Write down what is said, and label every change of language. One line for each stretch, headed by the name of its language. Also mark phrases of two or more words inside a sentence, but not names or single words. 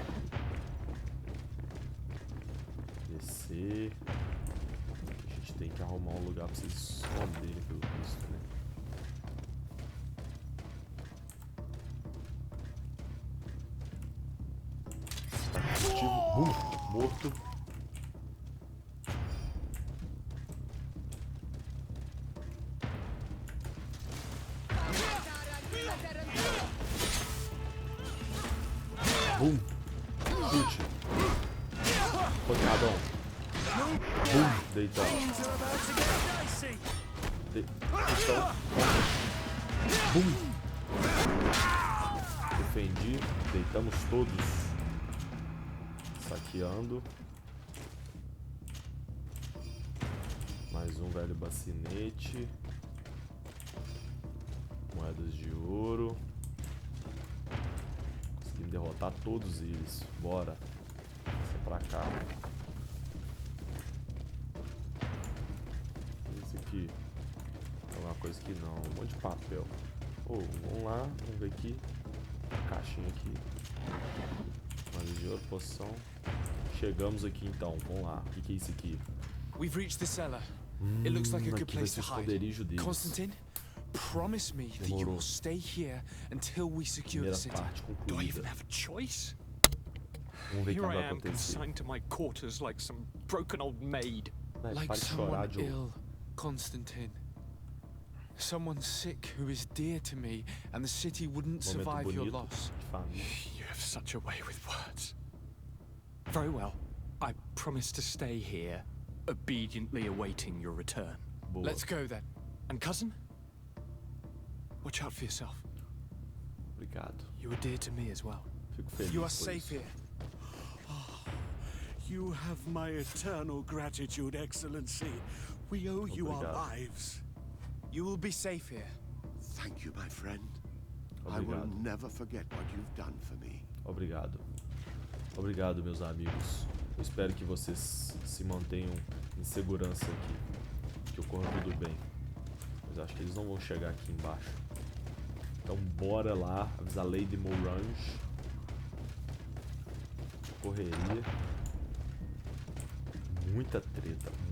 Portuguese: Descer. A gente tem que arrumar um lugar pra vocês esconderem pelo visto, né? Morto. Bum. Chute. Pancadão. Bum. Deitão. Deitão. Bum. Defendi. Deitamos todos. Saqueando. Mais um velho bacinete. Moedas de ouro. Conseguimos derrotar todos eles. Bora. Essa pra cá. Esse aqui. Alguma coisa que não. Um monte de papel. Vamos lá. Vamos ver aqui. Caixinha aqui. Moedas de ouro, poção. Chegamos aqui então. Vamos lá. O que é isso aqui?
English: We've reached the cellar. It looks like a good place to hide. Constantine, promise me that you will stay here until we secure the city. Do I even have a choice? Here I am consigned to my quarters like some broken old maid. Like someone ill, Constantine. Someone sick who is dear to me, and the city wouldn't survive your loss. You have such a way with words. Very well. I promise to stay here, obediently awaiting your return.
Portuguese: Boa.
English: Let's go then. And cousin, Watch out for yourself.
Portuguese: Obrigado.
English: You are dear to me as well.
Portuguese: Fico feliz
English: You are
Portuguese: por
English: safe
Portuguese: isso.
English: here. You have my eternal gratitude, Excellency. We owe you our
Portuguese: Obrigado.
English: lives. You will be safe here. Thank you, my friend. I will
Portuguese: Obrigado.
English: never forget what you've done for me.
Portuguese: Obrigado. Obrigado, meus amigos. Eu espero que vocês se mantenham em segurança aqui. Que ocorra tudo bem. Mas acho que eles não vão chegar aqui embaixo. Então bora lá avisar Lady Morange. Correria. Muita treta.